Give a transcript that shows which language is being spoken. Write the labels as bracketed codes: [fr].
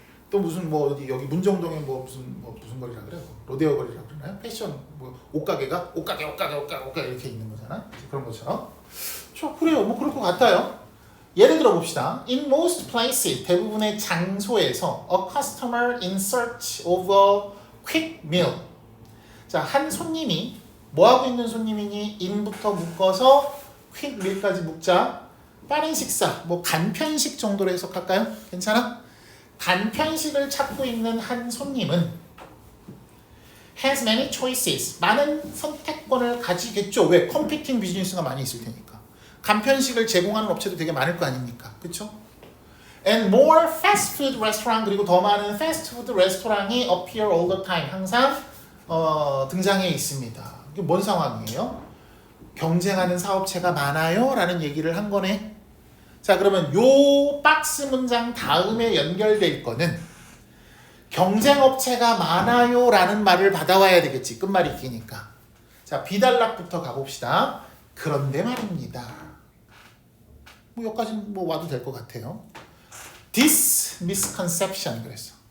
[ko] 또 무슨 뭐 어디 여기 문정동에 뭐 무슨 거리라 그래? 로데오 거리라 그러나요? 패션 뭐 옷가게가 옷가게 이렇게 있는 거잖아. 그런 것처럼. 그래요. 뭐 그럴 것 같아요. 예를 들어 봅시다. [en] In most places, [ko] 대부분의 장소에서 [en] a customer in search of a quick meal. [ko] 자, 한 손님이 뭐 하고 있는 손님이니? in부터 묶어서 quick meal까지 묶자. 빠른 식사, 뭐 간편식 정도로 해석할까요? 괜찮아? 간편식을 찾고 있는 한 손님은 [en] has many choices. [ko] 많은 선택권을 가지겠죠. 왜? competing 비즈니스가 많이 있을 테니까. 간편식을 제공하는 업체도 되게 많을 거 아닙니까? 그쵸? [en] And more fast food restaurant, [ko] 그리고 더 많은 패스트푸드 레스토랑이 [en] appear all the time. [ko] 항상 등장해 있습니다. 이게 뭔 상황이에요? 경쟁하는 사업체가 많아요? 라는 얘기를 한 거네. 자, 그러면 요 박스 문장 다음에 연결될 거는 경쟁업체가 많아요 라는 말을 받아와야 되겠지. 끝말이 기니까. 자, 비단락부터 가봅시다. 그런데 말입니다. 뭐 여기까지는 뭐 와도 될 것 같아요. [en] This misconception, [ko] 그랬어.